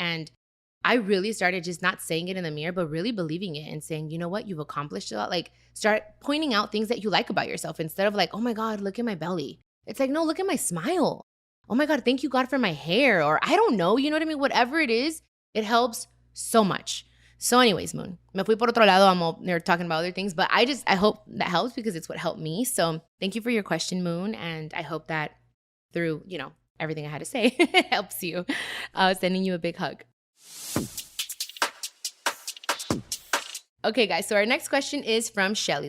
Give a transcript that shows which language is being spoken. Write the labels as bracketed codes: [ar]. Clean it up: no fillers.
[en] And I really started just not saying it in the mirror, but really believing it and saying, you know what? You've accomplished a lot. Like, start pointing out things that you like about yourself instead of like, oh my God, look at my belly. It's like, no, look at my smile. Oh my God, thank you, God, for my hair. Or I don't know, you know what I mean? Whatever it is, it helps so much. So anyways, [es] Moon, me fui por otro lado. [en] They're talking about other things, but I hope that helps because it's what helped me. So thank you for your question, Moon. And I hope that through, everything I had to say, it helps you. Sending you a big hug. Okay, guys. So our next question is from Shelly.